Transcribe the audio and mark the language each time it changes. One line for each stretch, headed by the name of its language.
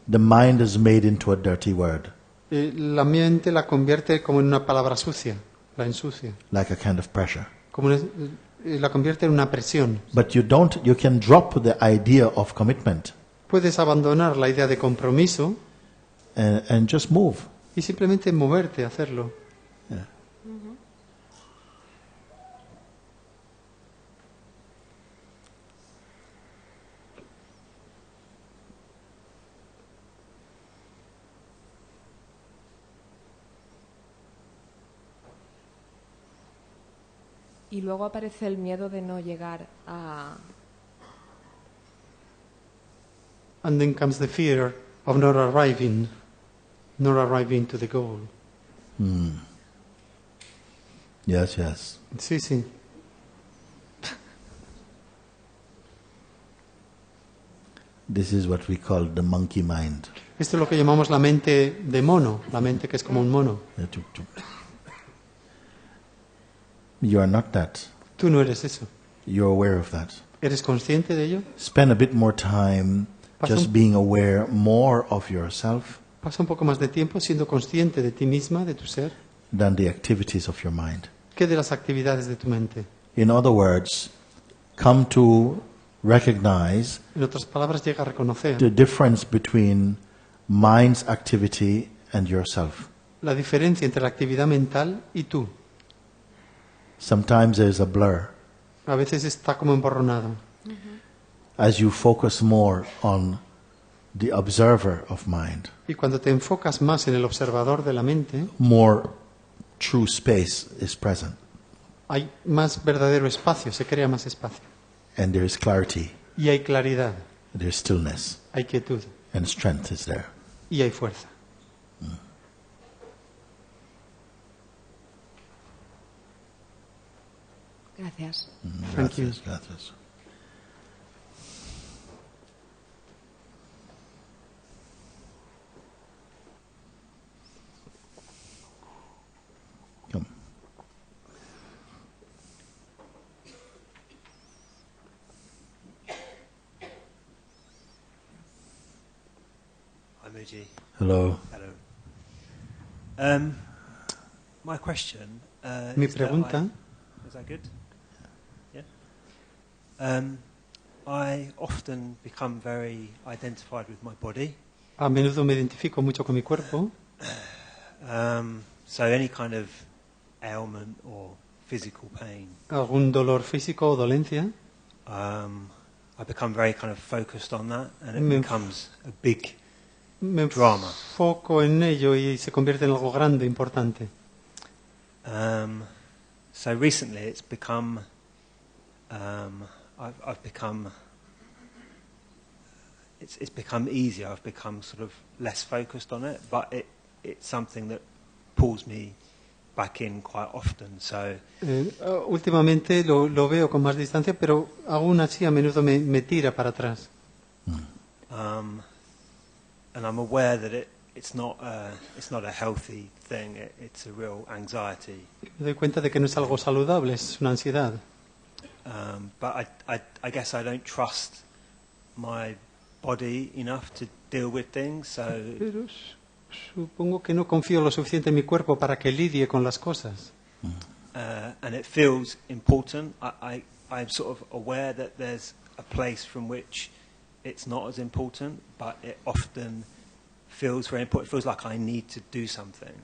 English: the mind is made into a dirty word,
Spanish: la mente la convierte como en una palabra sucia, la ensucia,
English: like a kind of pressure.
Spanish: la convierte en una presión.
English: But you can drop the idea of commitment
Spanish: Puedes abandonar la idea de compromiso
English: and just move.
Spanish: y simplemente moverte, hacerlo.
English: Yeah.
Spanish: Y luego aparece el miedo de no llegar a...
English: And then comes the fear of not arriving to the goal. Yes, yes.
Spanish: Sí, sí.
English: This is what we call the monkey mind.
Spanish: Esto es lo que llamamos la mente de mono, la mente que es como un mono.
English: You are not that.
Spanish: Tú no eres eso.
English: You're aware of that.
Spanish: ¿Eres consciente de ello?
English: Spend a bit more time just being aware more of yourself
Spanish: Pasa un poco más de tiempo siendo consciente de ti misma, de tu ser,
English: than the activities of your mind.
Spanish: que de las actividades de tu mente.
English: In other words, come to recognize
Spanish: En otras palabras, llega a reconocer
English: the difference between mind's activity and yourself.
Spanish: la diferencia entre la actividad mental y tú.
English: Sometimes there's a blur.
Spanish: A veces está como emborronado.
English: As you focus more on the observer of mind,
Spanish: Y cuando te enfocas más en el observador de la mente,
English: more true space is present,
Spanish: hay más verdadero espacio, se crea más espacio.
English: and there is clarity,
Spanish: Y hay claridad,
English: there is stillness,
Spanish: hay quietud
English: and strength is there.
Spanish: y hay fuerza. Gracias.
English: Thank you.
Spanish: Gracias, gracias.
English: Come. Hi, Mooji. Hello. Hello. My question.
Spanish: Mi
English: is that
Spanish: pregunta,
English: is that good? Yeah. I often become very identified with my body.
Spanish: a menudo me identifico mucho con mi cuerpo,
English: So any kind of ailment or physical pain,
Spanish: algún dolor físico o dolencia,
English: I become very kind of focused on that, and it
Spanish: Me-
English: becomes a big
Spanish: me
English: drama.
Spanish: enfoco en ello y se convierte en algo grande, importante.
English: So recently, it's become. I've become. It's become easier. I've become sort of less focused on it, but it's something that pulls me back in quite often. So
Spanish: Últimamente lo veo con más distancia, pero aún así a menudo me tira para atrás.
English: and I'm aware that it's not a healthy thing. It's a real anxiety.
Spanish: Me doy cuenta de que no es algo saludable, es una ansiedad.
English: But I guess I don't trust my body enough to deal with things. So
Spanish: Pero supongo que no confío lo suficiente en mi cuerpo para que lidie con las cosas.
English: and it feels important. I'm sort of aware that there's a place from which it's not as important, but it often feels very important. It feels like I need to do something.